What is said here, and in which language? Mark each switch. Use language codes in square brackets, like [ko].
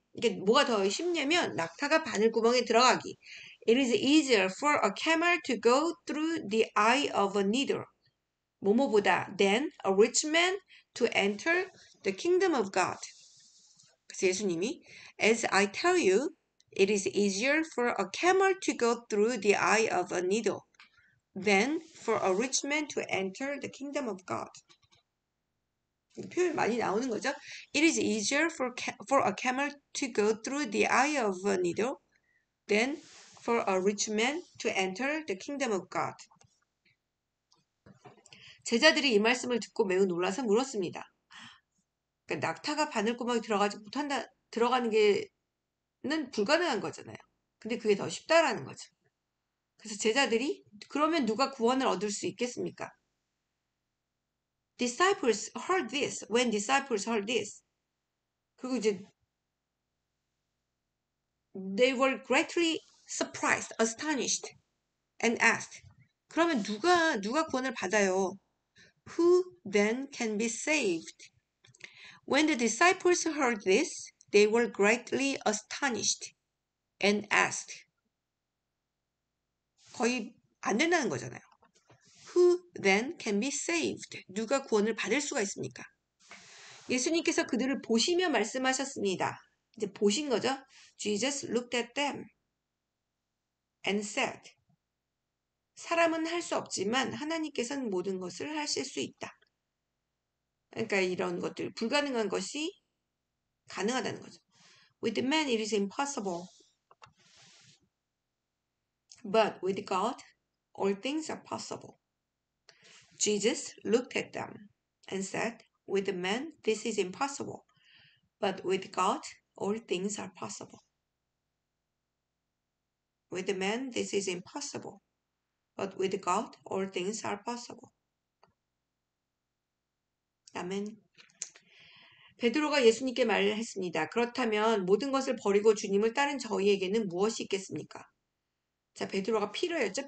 [ko] 이게 뭐가 더 쉽냐면 낙타가 바늘구멍에 들어가기. [en] It is easier for a camel to go through the eye of a needle. [ko] 뭐뭐보다 [en] than a rich man to enter the kingdom of God. [ko] 그래서 예수님이 [en] As I tell you, it is easier for a camel to go through the eye of a needle than for a rich man to enter the kingdom of God. [ko] 표현 많이 나오는 거죠. [en] It is easier for a camel to go through the eye of a needle than for a rich man to enter the kingdom of God. [ko] 제자들이 이 말씀을 듣고 매우 놀라서 물었습니다. 그러니까 낙타가 바늘구멍에 들어가는 게는 불가능한 거잖아요. 근데 그게 더 쉽다라는 거죠. 그래서 제자들이 그러면 누가 구원을 얻을 수 있겠습니까? [en] Disciples heard this. When disciples heard this. [ko] 그리고 이제 [en] they were greatly surprised, astonished, and asked. [ko] 그러면 누가 구원을 받아요? [en] Who then can be saved? When the disciples heard this, they were greatly astonished and asked. [ko] 거의 안 된다는 거잖아요. [en] Who then can be saved? [ko] 누가 구원을 받을 수가 있습니까? 예수님께서 그들을 보시며 말씀하셨습니다. 이제 보신 거죠? [en] Jesus looked at them and said. [ko] 사람은 할 수 없지만 하나님께서는 모든 것을 하실 수 있다. 그러니까 이런 것들, 불가능한 것이 가능하다는 거죠. [en] With man it is impossible. But with God all things are possible. Jesus looked at them and said, with man this is impossible. But with God all things are possible. With man, this is impossible. But with God, all things are possible. [ko] 아멘. 베드로가 예수님께 말했습니다. 그렇다면 모든 것을 버리고 주님을 따른 저희에게는 무엇이 있겠습니까? 자, 베드로가 Peter였죠.